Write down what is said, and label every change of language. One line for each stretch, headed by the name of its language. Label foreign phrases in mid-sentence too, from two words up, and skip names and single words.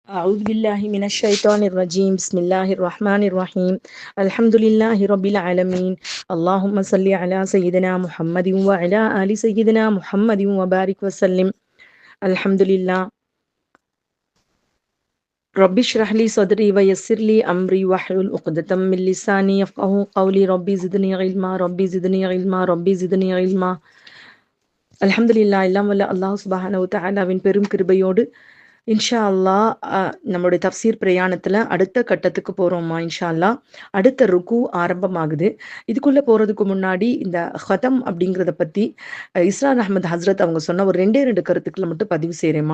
Arabic: أعوذ بالله من الشيطان الرجيم بسم الله الرحمن الرحيم الحمد لله رب العالمين اللهم صل على سيدنا محمد وعلى آل سيدنا محمد وبارك وسلم الحمد لله رب اشرح لي صدري ويسر لي أمري واحلل عقدة من لساني يفقهوا قولي ربي زدني علما ربي زدني علما ربي زدني علما அல்ஹம்துலில்லாஹ்
Tamil: எல்லாம் வல்ல அல்லாஹ்
Arabic: سبحانه وتعالى
Tamil: பெரும் கிருபையோடு
Arabic: إن شاء الله
Tamil: நம்மளுடைய தஃப்சீர் பிரயாணத்துல அடுத்த கட்டத்துக்கு போறோமா
Arabic: إن شاء الله.
Tamil: அடுத்த ருக்கு ஆரம்பமாகுது. இதுக்குள்ள போறதுக்கு முன்னாடி இந்த ஹதம் அப்படிங்கிறத பத்தி இஸ்ரார் அஹமது ஹஸ்ரத் அவங்க சொன்ன ஒரு ரெண்டே ரெண்டு கருத்துக்களை மட்டும் பதிவு செய்கிறேம்மா.